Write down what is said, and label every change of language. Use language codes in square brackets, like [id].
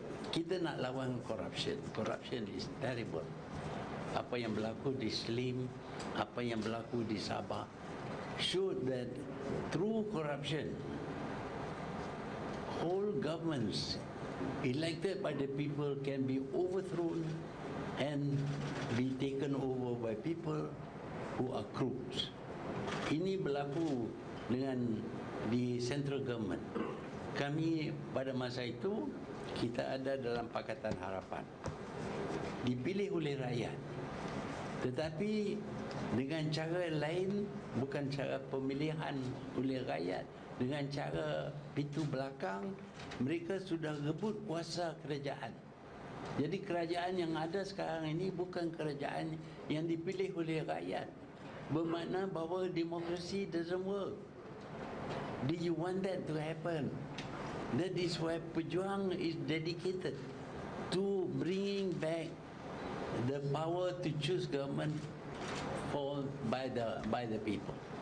[ms] Kita nak lawan corruption. [en] Corruption is terrible. [ms] Apa yang berlaku di Slim, apa yang berlaku di Sabah, [en] showed that through corruption, whole governments elected by the people can be overthrown and be taken over by people who are crooks. [ms] Ini berlaku dengan di central government. Kami pada masa itu, kita ada dalam Pakatan Harapan. Dipilih oleh rakyat. Tetapi dengan cara lain, bukan cara pemilihan oleh rakyat, dengan cara pintu belakang, mereka sudah rebut kuasa kerajaan. Jadi kerajaan yang ada sekarang ini bukan kerajaan yang dipilih oleh rakyat. bermakna bahawa demokrasi [en] doesn't work. Do you want that to happen? That is why Pejuang is dedicated to bringing back the power to choose government by the people.